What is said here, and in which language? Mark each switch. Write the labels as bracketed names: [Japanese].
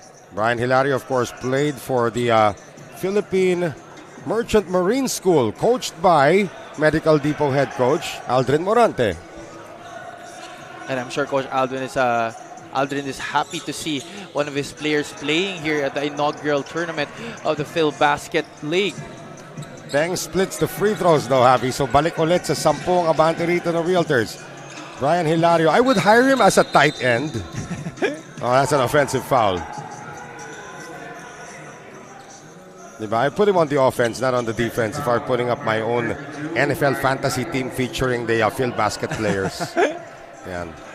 [English] Brian Hilario, of course, played for the Philippine Merchant Marine School, coached by Medical Depot head coach Aldrin Morante. And I'm sure Coach Aldrin is happy to see one of his players playing here at the inaugural tournament of the Phil Basket League. Teng splits the free throws though, Javi. [Filipino] So balik ulit sa 10 ang abante rito ng Realtors. [English] Brian Hilario, I would hire him as a tight end. Oh, that's an offensive foul. I put him on the offense, not on the defense. If I were putting up my own NFL fantasy team featuring the Phil Basket players. Yan.